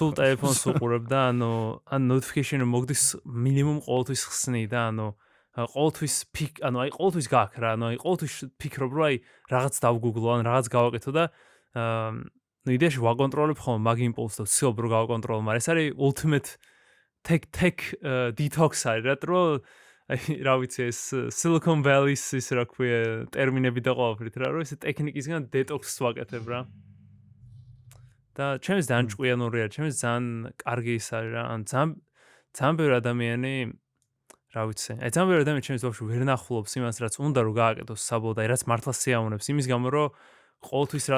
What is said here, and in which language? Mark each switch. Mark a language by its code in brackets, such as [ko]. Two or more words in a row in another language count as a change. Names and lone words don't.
[ka] სულ ტელეფონს უყურებ და ანუ notification მოგდის მინიმუმ ყოველთვის ხსნი და ანუ ყოველთვის აი ყოველთვის გაქვს რა, ანუ აი ყოველთვის ფიქრობ რომ აი რაღაც დავგუგლო ან რაღაც გავაკეთო და ნუ იდეაში ვაკონტროლებ ხოლმე მაგ იმპულსს და ვცდილობ რომ გავაკონტროლო, მაგრამ ეს არის [en] ultimate tech detox [ka] არის რა, რომ აი რა ვიცი ეს Silicon Valley-ის ის რა ქვია ტერმინები და ყველაფრით რა, რომ ეს ტექნიკისგან detox-ს ვაკეთებ რა. და ჩემს ძალიან ჭკვიანური არის, ჩემს ძალიან კარგი ის არის რა, ან ძალიან ბევრი ადამიანი რა ვიცი, აი ძალიან ბევრი ადამიანი ჩემს ბავშვი ვერ ნახულობს იმას, რაც უნდა რომ გააკეთოს საბოლოოდ, აი რაც მართლა სიამოვნებს, იმის გამო რომ ყოველთვის რაც